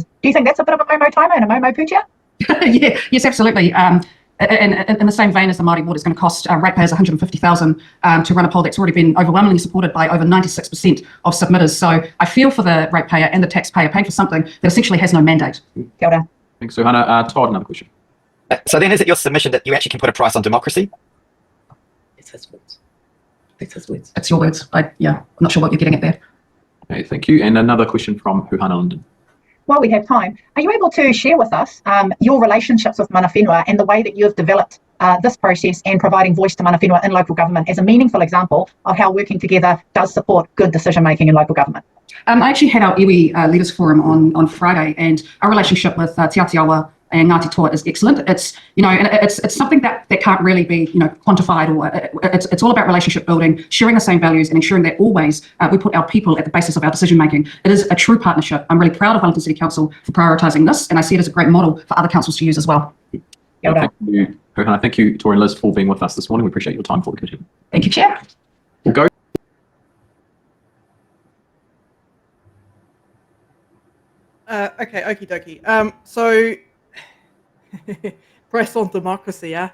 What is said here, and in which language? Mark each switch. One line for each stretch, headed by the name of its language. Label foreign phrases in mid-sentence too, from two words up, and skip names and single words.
English: Do you think that's a bit of a Momo timer and a Momo pooja? Yeah, yes, absolutely. And in the same vein as the Māori ward is going to cost ratepayers $150,000 to run a poll that's already been overwhelmingly supported by over 96% of submitters. So I feel for the ratepayer and the taxpayer paying for something that essentially has no mandate.
Māori: Kia ora.
English: Thanks, Huhana. Todd, another question. So then is it your submission that you actually can put a price on democracy? It's his words. It's his words. It's your words. I'm not sure what you're getting at there. Okay, thank you. And another question from Huhana Linden. While we have time, are you able to share with us your relationships with
Māori: mana whenua
English: and the way that you have developed this process and providing voice to
Māori: mana whenua
English: in local government as a meaningful example of how working together does support good decision making in local government? I actually had our iwi Leaders Forum on Friday, and our relationship with Te Atiawa and Ngāti Toa is excellent. It's it's something that can't really be quantified, or it's all about relationship building, sharing the same values, and ensuring that always we put our people at the basis of our decision making. It is a true partnership. I'm really proud of Wellington City Council for prioritising this, and I see it as a great model for other councils to use as well.
Māori: Kia ora.
English: Thank you, Huhana. Thank you, Tori and Liz, for being with us this morning. We appreciate your time for the committee. Thank you, Chair. We'll go. Okay, okie dokie. So, press on democracy, yeah?